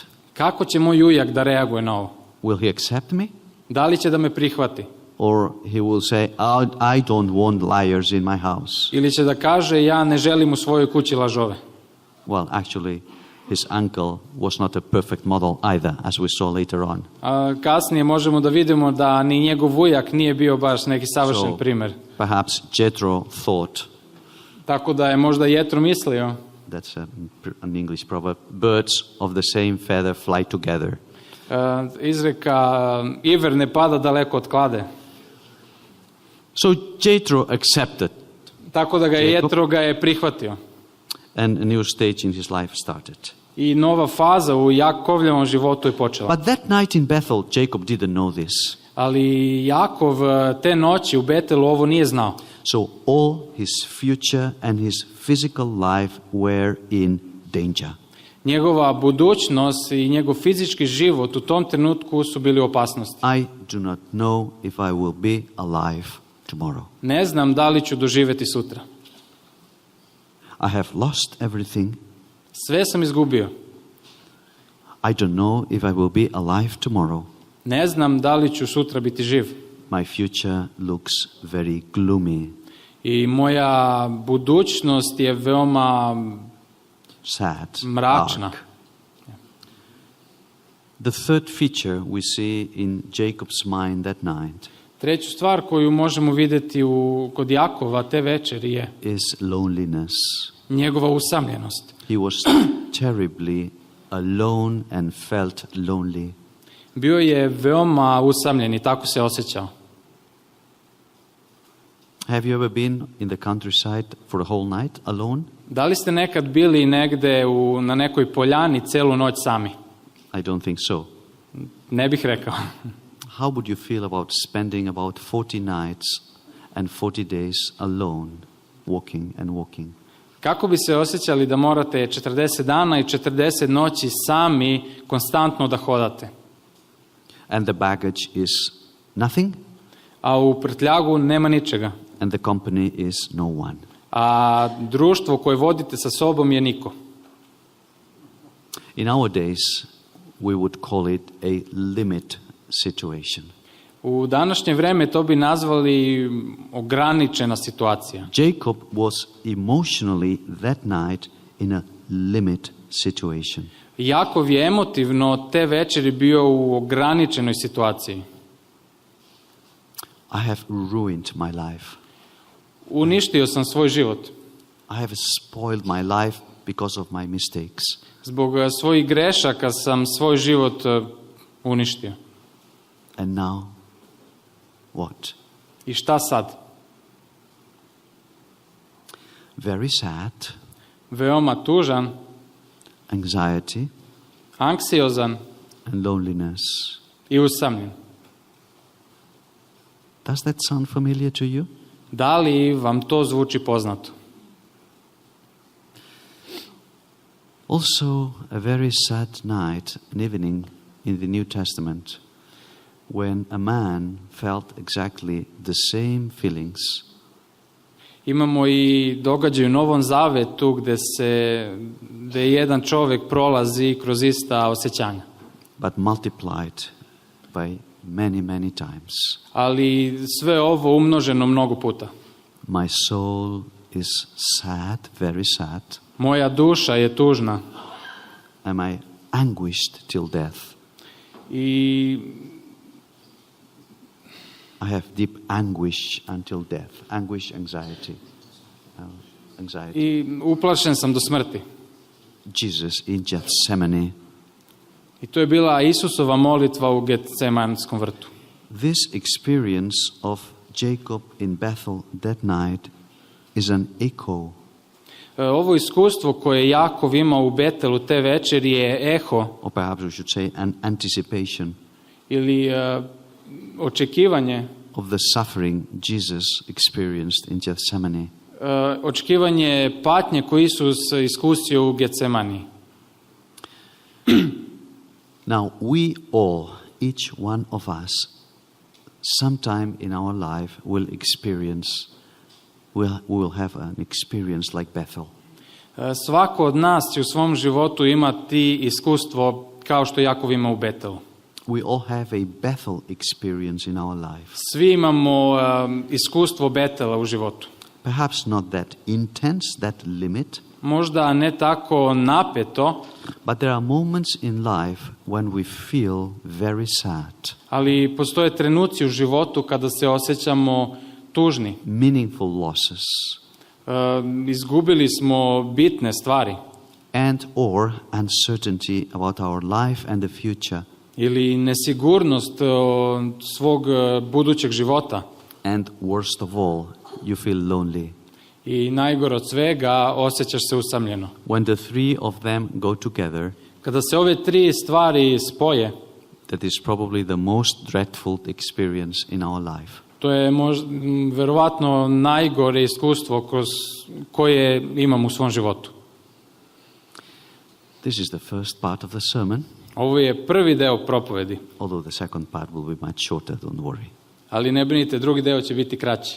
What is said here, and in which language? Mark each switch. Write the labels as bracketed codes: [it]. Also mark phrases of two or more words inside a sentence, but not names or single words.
[sr] Kako će moj ujak da reaguje na ovo? [en] Will he accept me? [sr] Da li će da me prihvati? [en] Or he will say, I don't want liars in my house. [sr] Ili će da kaže, ja ne želim u svojoj kući lažove? [en] Well, actually, his uncle was not a perfect model either, as we saw later on. [sr] A kasnije možemo da vidimo da ni njegov ujak nije bio baš neki savršen primer. [en] Perhaps Jethro thought, [sr] tako da je možda Jetro mislio, [en] that's an English proverb, birds of the same feather fly together. [sr] Izreka, iver ne pada daleko od klade. [en] So Jethro accepted. [sr] Tako da ga Jetro ga je prihvatio. [en] And a new stage in his life started. [sr] I nova faza u Jakovljevom životu je počela. [en] But that night in Bethel, Jacob didn't know this. [sr] Ali Jakov te noći u Betelu ovo nije znao. [en] So all his future and his physical life were in danger. [sr] Njegova budućnost i njegov fizički život u tom trenutku su bili u opasnosti. [en] I do not know if I will be alive tomorrow. [sr] Ne znam da li ću doživjeti sutra. [en] I have lost everything. [sr] Sve sam izgubio. [en] I don't know if I will be alive tomorrow. [sr] Ne znam da li ću sutra biti živ. [en] My future looks very gloomy. [sr] I moja budućnost je veoma sad, mračna. [en] dark. The third feature we see in Jacob's mind that night [sr] treću stvar koju možemo vidjeti kod Jakova te večeri je [en] is loneliness. [sr] Njegova usamljenost. [en] He was terribly alone and felt lonely. [sr] Bio je veoma usamljen i tako se osjećao. [en] Have you ever been in the countryside for a whole night alone? [sr] Da li ste nekad bili negde na nekoj poljani celu noć sami? [en] I don't think so. [sr] Ne bih rekao. [en] How would you feel about spending about 40 nights and 40 days alone, walking and walking? [sr] Kako bi se osjećali da morate 40 dana i 40 noći sami konstantno da hodate? [en] And the baggage is nothing? [sr] A u prtljagu nema ničega. [en] And the company is no one. [sr] A društvo koje vodite sa sobom je niko. [en] In our days, we would call it a limit situation. [sr] U današnje vreme to bi nazvali ograničena situacija. [en] Jacob was emotionally that night in a limit situation. [sr] Jakov je emotivno te večeri bio u ograničenoj situaciji. [en] I have ruined my life. [sr] Uništio sam svoj život. [en] I have spoiled my life because of my mistakes. [sr] Zbog svojih grešaka sam svoj život uništio. [en] And now, what? [sr] I šta sad? [en] Very sad. [sr] Veoma tužan, [en] Anxiety [sr] anksiozan [en] and loneliness. [sr] i usamljen. [en] Does that sound familiar to you? [sr] Da li vam to zvuči poznato? [en] Also, a very sad night, an evening in the New Testament, when a man felt exactly the same feelings. [sr] Imamo i događaj u Novom Zavetu gde jedan čovjek prolazi kroz ista osjećanja. [en] But multiplied by many, many times. [sr] Ali sve ovo umnoženo mnogo puta. [en] My soul is sad, very sad. [sr] Moja duša je tužna. [en] Am I anguished till death? I I have deep anguish until death. Anguish, anxiety. Anxiety. [sr] I uplašen sam do smrti. [en] Jesus in Gethsemane. [sr] I to je bila Isusova molitva u Getsemanskom vrtu. [en] This experience of Jacob in Bethel that night is an echo. [sr] Ovo iskustvo koje je Jakov imao u Betelu te večeri je eho, [en] Or perhaps we should say an anticipation [sr] ili očekivanje, [en] of the suffering Jesus experienced in Gethsemane. [sr] Očekivanje patnje koje Isus iskusio u Getsemani. [en] Now, we all, each one of us, sometime in our life will have an experience like Bethel. [sr] Svako od nas će u svom životu imati iskustvo kao što Jakov ima u Betelu. [en] We all have a Bethel experience in our life. [sr] Svi imamo iskustvo Betela u životu. [en] Perhaps not that intense, that limit, [sr] Možda ne tako napeto, [en] but there are moments in life when we feel very sad. [sr] ali postoje trenuci u životu kada se osjećamo tužni. [en] Meaningful losses, [sr] Izgubili smo bitne stvari [en] and or uncertainty about our life and the future. [sr] ili nesigurnost svog budućeg života. [en] And worst of all, you feel lonely. [sr] I najgore od svega, osjećaš se usamljeno. [en] When the three of them go together, [sr] Kada se ove tri stvari spoje, [en] that is probably the most dreadful experience in our life. [sr] to je verovatno najgore iskustvo koje imam u svom životu. [en] This is the first part of the sermon, [sr] Ovo je prvi deo propovedi, [en] although the second part will be much shorter, don't worry. [sr] ali ne brinite, drugi deo će biti kraći.